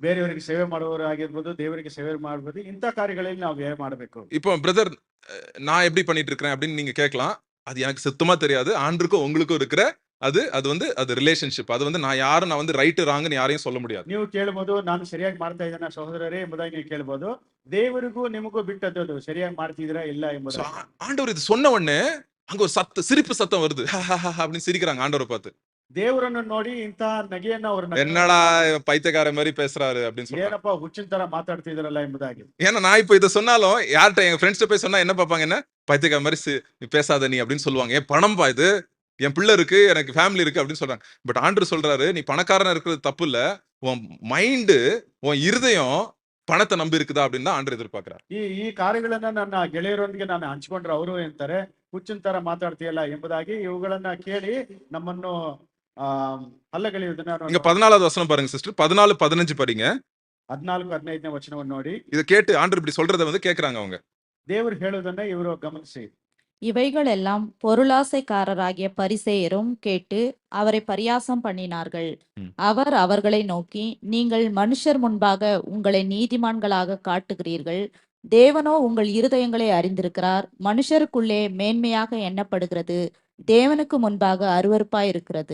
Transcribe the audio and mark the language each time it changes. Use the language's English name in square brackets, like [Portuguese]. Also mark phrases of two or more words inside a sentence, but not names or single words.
[Kannada] ಬೇರೆಯವರಿಗೆ ಸೇವೆ ಮಾಡುವವರು ಆಗಿರ್ಬೋದು, ದೇವರಿಗೆ ಸೇವೆ ಮಾಡಬಹುದು, ಇಂಥ ಕಾರ್ಯಗಳಲ್ಲಿ ನಾವು ವ್ಯಯ ಮಾಡಬೇಕು. [Tamil] இப்போ பிரதர் நான் எப்படி பண்ணிட்டு இருக்கிறேன் அப்படின்னு நீங்க கேட்கலாம். அது எனக்கு சுத்தமா தெரியாது. ஆண்டருக்கும் உங்களுக்கும் இருக்கிற அது ரிலேஷன்ஷிப். அது வந்து நான் வந்து [English] right wrong [Tamil] யாரையும் சொல்ல முடியாது. [Kannada] ನೀವು ಕೇಳಬಹುದು, ನಾನು ಸರಿಯಾಗಿ ಮಾಡ್ತಾ ಇದ್ದೇನೆ ಸಹೋದರರೇ ಎಂಬುದಾಗಿ ನೀವು ಕೇಳಬಹುದು. ದೇವರಿಗೂ ನಿಮಗೂ ಬಿಟ್ಟದ್ದು ಸರಿಯಾಗಿ ಮಾಡ್ತಿದ್ದೀರಾ ಇಲ್ಲ ಎಂಬುದು. [Tamil] ஆண்டவர் இது சொன்ன உடனே அங்க ஒரு சிரிப்பு சத்தம் வருது. அப்படின்னு சிரிக்கிறாங்க ஆண்டவரை பார்த்து. [Kannada] ದೇವರನ್ನು ನೋಡಿ ಇಂತ ನಗೆಯನ್ನ ಅವರು [Tamil] என்னடா பைத்தியக்கார மாதிரி பேசுறாரு அப்படின்னு சொல்றாங்க. [Kannada] ಏನಪ್ಪ ಹುಚ್ಚಿನ ತರ ಮಾತಾಡ್ತಿದ್ರಲ್ಲ ಎಂಬುದಾಗಿ. [Tamil] ஏன்னா நான் இப்போ இதை சொன்னாலும் யார்கிட்ட எங்க ஃப்ரெண்ட்ஸ்ட்ட போய் சொன்னா என்ன பார்ப்பாங்க, என்ன பைத்தியக்கார மாதிரி பேசாத நீ அப்படின்னு சொல்லுவாங்க. ஏன் பணம் பா இது, என் பிள்ளை இருக்கு, எனக்கு ஃபேமிலி இருக்கு அப்படின்னு சொல்றாங்க. பட் ஆண்டவர் சொல்றாரு, நீ பணக்காரனா இருக்கிறது தப்பு இல்ல, உன் மைண்டு உன் இருதயம் பணத்தை நம்பி இருக்குதா அப்படின்னு தான் ஆண்டவர் எதிர்பார்க்கிறார். [Kannada] ಈ ಕಾರ್ಯಗಳನ್ನ ನನ್ನ ಗೆಳೆಯರೊಂದಿಗೆ ನಾನು ಹಂಚಿಕೊಂಡ್ರೆ ಅವರು ಅಂತಾರೆ ಹುಚ್ಚಿನ ತರ ಮಾತಾಡ್ತೀಯಲ್ಲ ಎಂಬುದಾಗಿ. ಇವುಗಳನ್ನ ಕೇಳಿ ನಮ್ಮನ್ನು ಅಲ್ಲಗಳೆಯುವುದನ್ನ [Tamil] இங்க 14வது வசனம் பாருங்க சிஸ்டர். 14, 15 படிங்க. 14, [Kannada] 15ನೇ ವಚನವನ್ನು ನೋಡಿ. [Tamil] இத கேட்டு ஆண்டவர் இப்படி சொல்றத வந்து கேக்குறாங்க அவங்க. [Kannada] ದೇವರು ಹೇಳುವುದನ್ನ ಇವರು ಗಮನಿಸಿ. [Tamil] இவைகளெல்லாம் பொருளாசைக்காரராகிய பரிசேயரும் கேட்டு அவரை பரியாசம் பண்ணினார்கள். அவர் அவர்களை நோக்கி, நீங்கள் மனுஷர் முன்பாக உங்களை நீதிமான்களாக காட்டுகிறீர்கள், தேவனோ உங்கள் இருதயங்களை அறிந்திருக்கிறார். மனுஷருக்குள்ளே மேன்மையாக எண்ணப்படுகிறது, தேவனுக்கு முன்பாக அருவருப்பாய் இருக்கிறது.